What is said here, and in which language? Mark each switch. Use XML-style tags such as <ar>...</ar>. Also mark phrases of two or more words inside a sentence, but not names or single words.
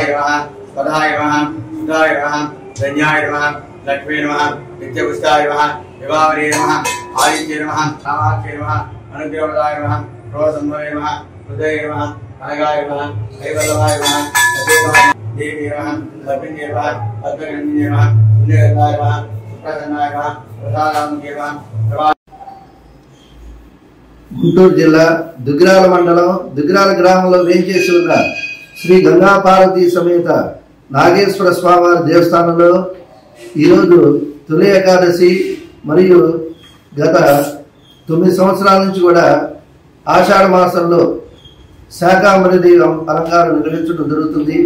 <sa>नमः, स्वधाय नमः, सुधाय नमः, धन्याय नमः, लक्ष्मी नमः, नित्यपुष्टाय नमः, विभावने नमः, आदित्ये नमः, कामाख्ये नमः, अनुग्रहप्रदाय नमः, क्रोधसंभवे नमः, हृदये नमः, अनगाय नमः, ऐवल्लभाय नमः, देवी नमः, लक्ष्मी नमः, पद्मगण्ये नमः, पुण्यगन्धाय नमः, सुप्रसन्नाय नमः, प्रसादामुखे नमः।</sa> <te>గుంటూరు జిల్లా దుగ్గిరాల మండలం దుగ్గిరాల గ్రామంలో వేంచేసి ఉన్న శ్రీ గంగా పార్వతీ సమేత నాగేశ్వర స్వామివారి దేవస్థానంలో ఈరోజు తొలి ఏకాదశి మరియు గత 9 సంవత్సరాల నుంచి కూడా ఆషాఢ మాసంలో శాకాంబరిదేవి అలంకారం నిర్వహించడం జరుగుతుంది.</te>